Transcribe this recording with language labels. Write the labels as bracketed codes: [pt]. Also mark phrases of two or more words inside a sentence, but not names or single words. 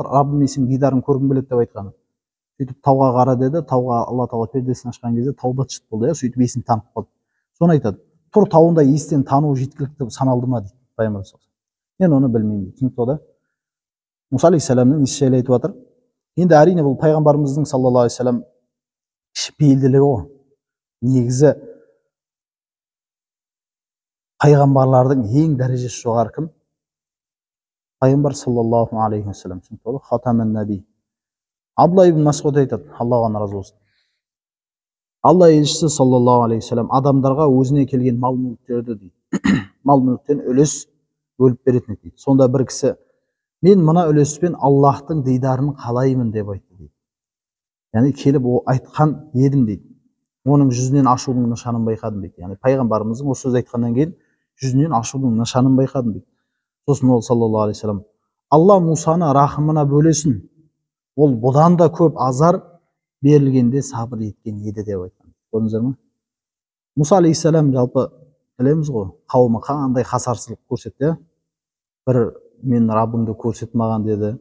[kk] Раббым сенің дидарын көргім келеді деп айтқаны. Сөйтіп тауға қара деді, тауға Алла тағала пердесін ашқан кезде тау быт-шыт болды, сөйтіп есін танып қалды. Соны айтады. Тұр тауында есінен тану жеткілікті саналды ма дейді пайғамбар. Мен оны білмеймін дейді. Түсінікті ғой? Муса алейхиссаламның есі жайлы айтып жатыр. Енді әрине бұл пайғамбарымыздың [ar] صلى الله عليه وسلم [kk] кішіпейілділігі ғой. Негізі пайғамбарлардың ең дәрежесі жоғары кім? [ar] Пайғамбар صلى الله عليه وسلم. خاتم النبيين. [kk] Абдулла ибн Масғуд айтады, Аллаға разы болсын. Алла елшісі [ar] صلى الله عليه وسلم [kk] адамдарға өзіне келген мал-мүліктерді дейді, мал-мүліктен үлес бөліп беретін дейді. Сонда бір кісі: "Мен мына үлеспен Аллахтың дидарын қалаймын" деп айтты дейді. Яғни келіп айтқан едім дейді. Оның жүзінен ашудың нышанын байқадым дейді. Яғни пайғамбарымыздың осы сөз айтқаннан кейін жүзінен ашудың нышанын байқадым дейді. Сосын ол [ar] صلى الله عليه وسلم: [kk] "Алла Мусаны рахымына бөлесін. Ол бұдан да көп азар берілгенде сабыр еткен еді" деп айтқан. Көрдіңіздер ме? Муса алейхиссалам жалпы білеміз ғой, қауымы қандай қасарсыздық көрсетті. Бір мен Раббыңды көрсет маған деді.